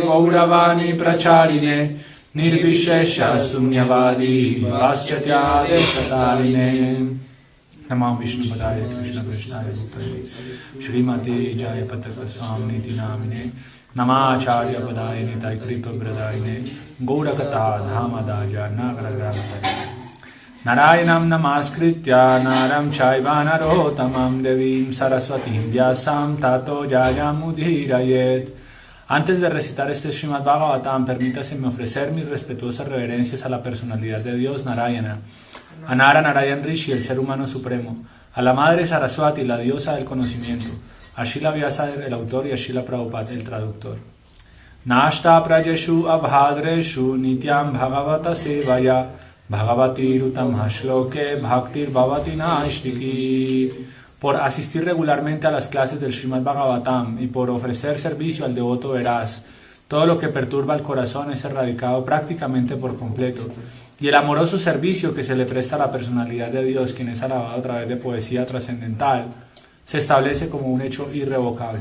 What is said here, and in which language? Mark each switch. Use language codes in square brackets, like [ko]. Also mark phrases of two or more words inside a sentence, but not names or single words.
[sa] Gauravani Pracharine Nirvishesha Sunyavadi Vaschatya Deshatarine Namah Vishnu Padaya Krishna Krishnaya Bhutale Shrimati Jaya Pataka Swami Niti Namine Namacharya Padaya Nitai Kripa Bradayine Gaurakata Dhamadaja Nagaragramata Narayanam Namaskritya Naram Chaivanaro Devim Saraswatim Vyasam Tato Jayamudhirayet. [es] Antes de recitar este Srimad Bhagavatam, permítaseme ofrecer mis respetuosas reverencias a la personalidad de Dios Narayana, a Nara Narayan Rishi, el ser humano supremo, a la Madre Saraswati, la diosa del conocimiento, a Srila Vyasa, el autor, y a Srila Prabhupada, el traductor. [sa] Nashta prajeshu abhadreshu nityam bhagavata sevaya bhagavati rutam hashloke bhaktir bhavati naishtiki. [es] Por asistir regularmente a las clases del Srimad Bhagavatam y por ofrecer servicio al devoto veraz, todo lo que perturba el corazón es erradicado prácticamente por completo, y el amoroso servicio que se le presta a la personalidad de Dios, quien es alabado a través de poesía trascendental, se establece como un hecho irrevocable.